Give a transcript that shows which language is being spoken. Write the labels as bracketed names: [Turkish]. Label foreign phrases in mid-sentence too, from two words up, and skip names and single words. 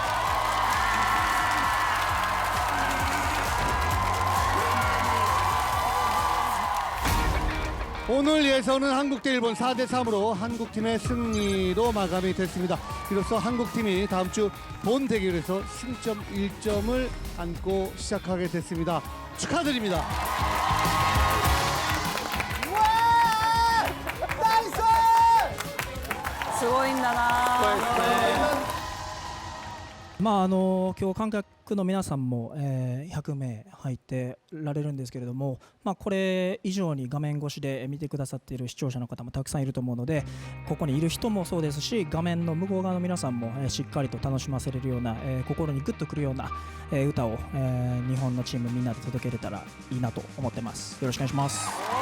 [Korean] 오늘 예선은 한국 대 일본 4대 3으로 한국팀의 승리로 마감이 됐습니다. 이로써 한국팀이 다음 주 본 대결에서 승점 1점을 안고 시작하게 됐습니다. 축하드립니다. [Japanese] すごいんだな。まあ今日観客の皆さんも、100名入ってられるんですけれども、まあ、これ以上に画面越しで見てくださっている視聴者の方もたくさんいると思うので、ここにいる人もそうですし、画面の向こう側の皆さんも、しっかりと楽しませれるような、心にグッとくるような、歌を、日本のチームみんなで届けれたらいいなと思ってます。よろしくお願いします。